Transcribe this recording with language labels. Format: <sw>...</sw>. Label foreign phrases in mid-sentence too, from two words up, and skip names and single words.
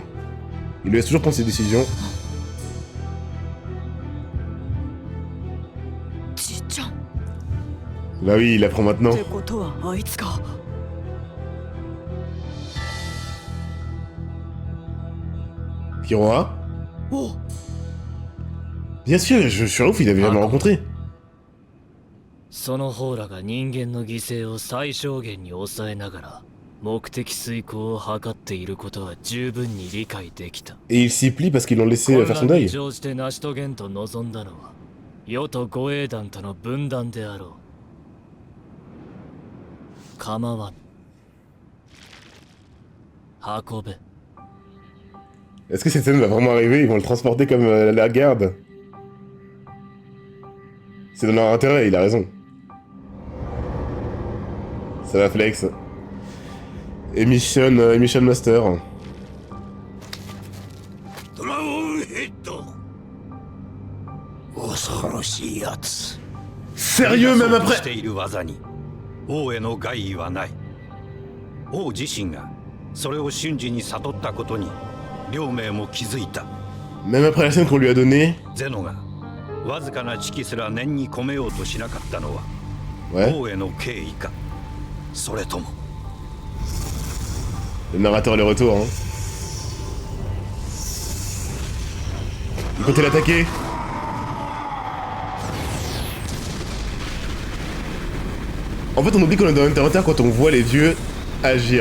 <fr>Il lui laisse toujours prendre ses décisions. Bah oui, il apprend maintenant. Kiroa? Bien sûr, je suis ouf, il avait jamais rencontré.</fr> <ja>その方らが人間の犠牲を最小限に抑えながら目的遂行を図っていることは十分に理解できた。</ja> <fr>Et il s'y plie parce qu'ils l'ont laissé faire son deuil.</fr> <ja>乗じて成し遂げんと望んだのは世と護衛団との分断であろう。構わん。運べ。</ja> <fr>Est-ce que cette scène va vraiment arriver? Ils vont le transporter comme la garde? C'est dans leur intérêt, il a raison. Ça va flex.</fr> <en>Emission Master.</en> <fr>Sérieux, même après?</fr> <ja>王への害意はない。王自身がそれを瞬時に悟ったことに両名も気づいた。</ja> <fr>Même après la scène qu'on lui a donnée.</fr> <ja>ゼノがわずかな知識すら念に込めようとしなかったのは、王への敬意か、それとも。</ja> <fr>Le narrateur est de retour, hein. Il comptait l'attaquer. En fait, on oublie qu'on est dans Hunter x Hunter quand on voit les vieux agir.</fr>